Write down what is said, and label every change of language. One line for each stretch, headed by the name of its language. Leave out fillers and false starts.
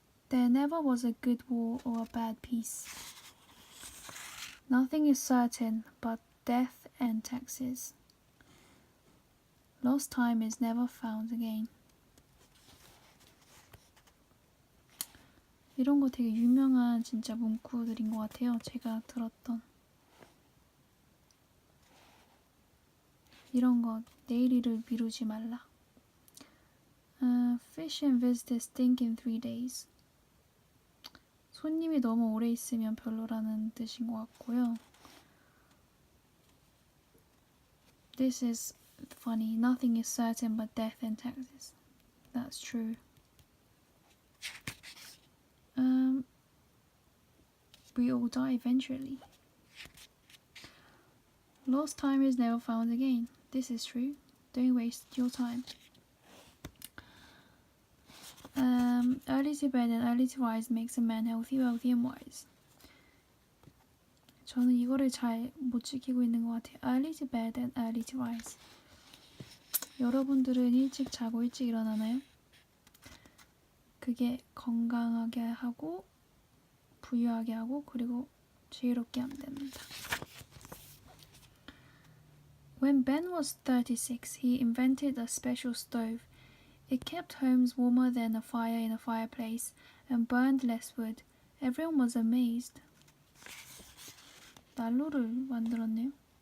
English: There never was a good war or a bad peace. Nothing is certain but death and taxes. Lost time is never found again.
Korean: 이런 거 되게 유명한 진짜 문구들인 것 같아요. 제가 들었던. 이런 거 내일을 미루지 말라.
English: Fish and visitors stink in 3 days.
Korean: 손님이 너무 오래 있으면 별로라는 뜻인 것 같고요.
English: This is funny. Nothing is certain but death and taxes. That's true. We all die eventually. Lost time is never found again. This is true. Don't waste your time. Early to bed and early to rise makes a man healthy, wealthy, and wise.
Korean: 저는 이거를 잘 못 지키고 있는 것 같아요.
English: Early to bed and early to rise.
Korean: 여러분들은 일찍 자고 일찍 일어나나요? 그게 건강하게 하고 부유하게 하고 그리고 지혜롭게 하면 됩니다.
English: When Ben was 36, he invented a special stove. It kept homes warmer than a fire in a fireplace and burned less wood. Everyone was amazed.
Korean: 난로를 만들었네요.